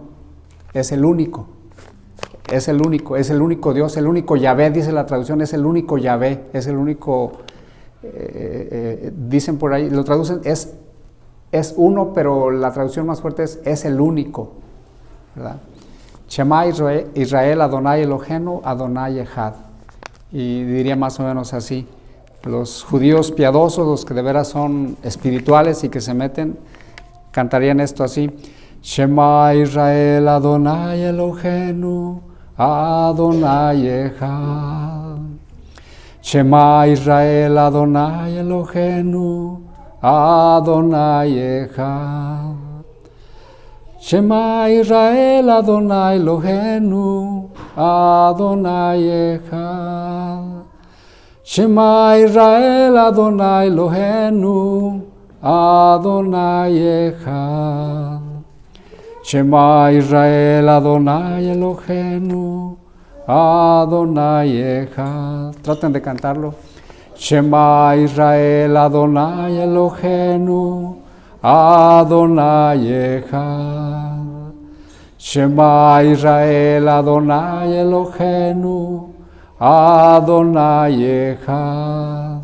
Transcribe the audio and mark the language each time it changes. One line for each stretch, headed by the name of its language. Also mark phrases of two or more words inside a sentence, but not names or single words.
Spanish: Es el único Dios, el único Yahvé, dice la traducción, es el único Yahvé, es el único, dicen por ahí, lo traducen, es uno, pero la traducción más fuerte es el único, ¿verdad?
Hebrew: שמע ישראל אדני אלהינו אדני אחד.
Spanish: Y diría más o menos así: los judíos piadosos, los que de veras son espirituales y que se meten, cantarían esto así:
Hebrew: שמע ישראל אדני אלהינו אדני אחד. שמע ישראל אדני אלהינו אדני אחד. שמע ישראל אדני אלהינו אדני אחד. שמע ישראל אדני אלהינו אדני אחד. שמע ישראל אדני אלהינו אדני אחד.
Spanish: Traten de cantarlo.
Hebrew: שמע ישראל אדני אלהינו אדני אחד. שמע ישראל אדני אלהינו אדני אחד.